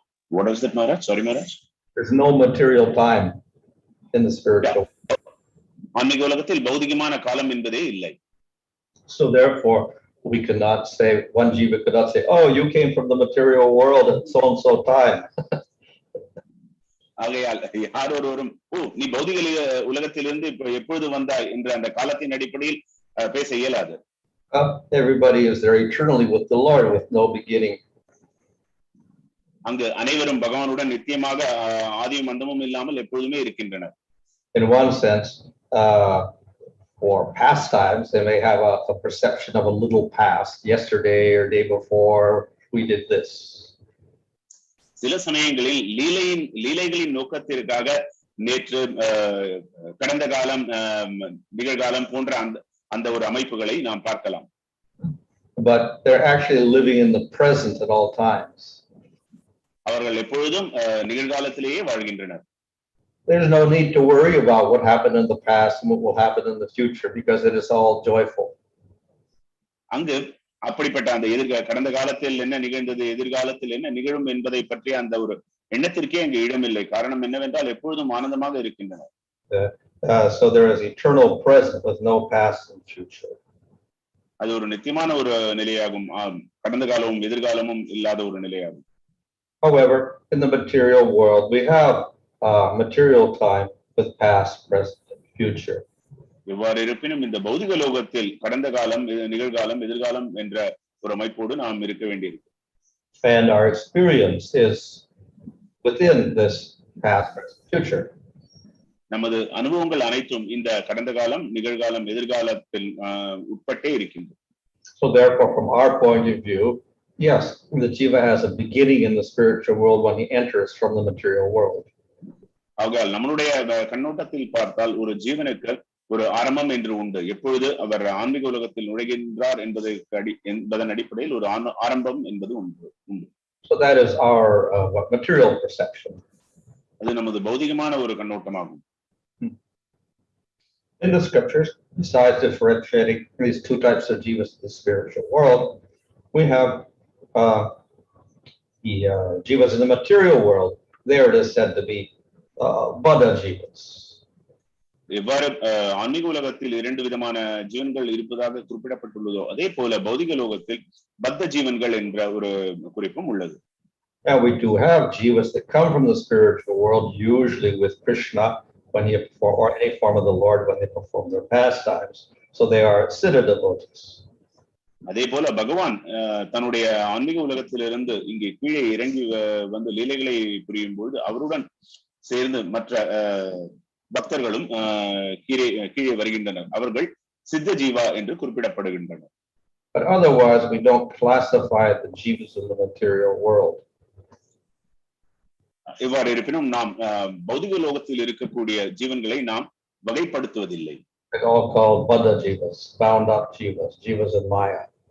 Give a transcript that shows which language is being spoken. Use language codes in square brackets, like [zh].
[en] What is that, Maharaj? Sorry, Maharaj. There's no material time in the spiritual. [ta] ஆன்மீக உலகத்தில் பௌதிகமான காலம் என்பதே இல்லை. [en] So therefore, we cannot say, one jiva could not say, oh, you came from the material world at so and so time. [ta] ஆகையால் யார் ஒருவரும் நீ பௌதிக உலகத்திலிருந்து எப்பொழுது வந்தாய் என்ற அந்த காலத்தின் அடிப்படையில் பேச இயலாது. [en] Everybody is there eternally with the Lord with no beginning. [ta] அங்கு அனைவரும் பகவானுடன் நித்தியமாக ஆதியும் அந்தமும் இல்லாமல் எப்பொழுதுமே இருக்கின்றனர். [en] In one sense, for pastimes, they may have a perception of a little past, yesterday or day before we did this. [ta] சில சமயங்களில் லீலைகளின் நோக்கத்திற்காக நேற்று கடந்த காலம் நிகழ்காலம் போன்ற அந்த ஒரு அமைப்புகளை நாம் பார்க்கலாம். [en] But they're actually living in the present at all times. [ta] அவர்கள் எப்பொழுதும் நிகழ்காலத்திலேயே வாழ்கின்றனர். [en] There's no need to worry about what happened in the past and what will happen in the future because it is all joyful. [ta] அங்கு அப்படிப்பட்ட அந்த கடந்த காலத்தில் என்ன நிகழ்ந்தது, எதிர்காலத்தில் என்ன நிகழும் என்பதை பற்றிய அந்த ஒரு எண்ணத்திற்கே அங்கு இடமில்லை. காரணம் என்னவென்றால் எப்பொழுதும் ஆனந்தமாக இருக்கின்றனர். [en] So there is eternal present with no past and future. [ta] அது ஒரு நித்தியமான ஒரு நிலையாகும். கடந்த காலமும் எதிர்காலமும் இல்லாத ஒரு நிலையாகும். [en] However, in the material world, we have material time with past, present, and future. [ta] எவ்வாறு இருப்பினும் இந்த பௌதிக லோகத்தில் கடந்த காலம், நிகழ்காலம், எதிர்காலம் என்ற ஒரு அமைப்போடு நாம் இருக்க வேண்டியிருக்கு. [en] And our experience is within this past, present, future. [ta] நமது அனுபவங்கள் அனைத்தும் இந்த கடந்த காலம், நிகழ்காலம், எதிர்காலத்தில் உட்பட்டே இருக்கின்றன. [en] So therefore, from our point of view, yes, the jiva has a beginning in the spiritual world when he enters from the material world. [ta] ஆகையால் நம்மளுடைய கண்ணோட்டத்தில் பார்த்தால் ஒரு ஜீவனுக்கு ஒரு ஆரம்பம் என்று உண்டு. எப்பொழுது அவர் ஆன்மீக உலகத்தில் நுழைகின்றார் என்பதன் அடிப்படையில் ஒரு ஆரம்பம் என்பது உண்டு. [en] So that is our material perception. [ta] அது நமது பௌதிகமான ஒரு கண்ணோட்டமாகும். [en] In the scriptures, besides differentiating these two types of jivas in the spiritual world, we have the jivas in the material world. There it is said to be Buddha jivas. [ta] எவ்வாறு ஆன்மீக உலகத்தில் இரண்டு விதமான ஜீவன்கள் இருப்பதாக குறிப்பிடப்பட்டுள்ளதோ அதே போல பௌதிக லோகத்தில் பத்த ஜீவன்கள் என்ற ஒரு குறிப்பும் உள்ளது. [en] And we do have jivas that come from the spiritual world, usually with Krishna when he perform, or any form of the Lord when they perform their pastimes. So they are siddha devotees. [ta] அதே போல பகவான் தன்னுடைய ஆன்மீக உலகத்திலிருந்து இங்கே கீழே இறங்கி வந்து லீலைகளை புரியும் பொழுது அவருடன் சேர்ந்து மற்ற பக்தர்களும் கீழே வருகின்றனர். அவர்கள் சித்த ஜீவா என்று குறிப்பிடப்படுகின்றனர். [en] But otherwise, we don't classify the jivas in the material world. [ta] இவ்வாறு இருப்பினும் நாம் பௌதிக லோகத்தில் இருக்கக்கூடிய ஜீவன்களை நாம் வகைப்படுத்துவதில்லை. [en] It's all called Buddha jivas, bound up jivas, jivas in Maya.